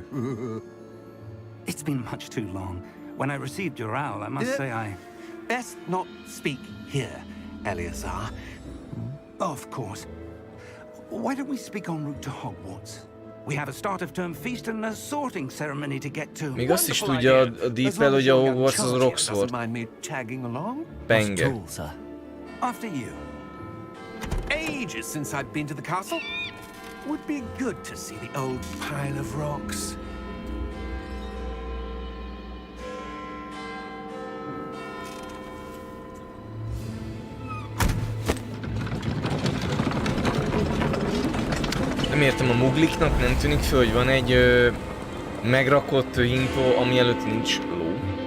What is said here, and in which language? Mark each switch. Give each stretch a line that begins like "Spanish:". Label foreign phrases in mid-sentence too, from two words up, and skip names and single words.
English: It's been much too long. When I received your owl, I must say I... Best not speak here, Eleazar. Of course. Why don't we speak en route to Hogwarts? We have a start of term feast and a sorting ceremony to get to.
Hungarian: Még azt is tudja a Deepel, hogy a Hogwarts az Roxford. Penge.
English: After you. Ages since I've been to the castle. Would be good to see the old pile of rocks.
Hungarian: Nem értem, a mugliknak nem tűnik föl, hogy van egy megrakott info, ami előtt nincs ló.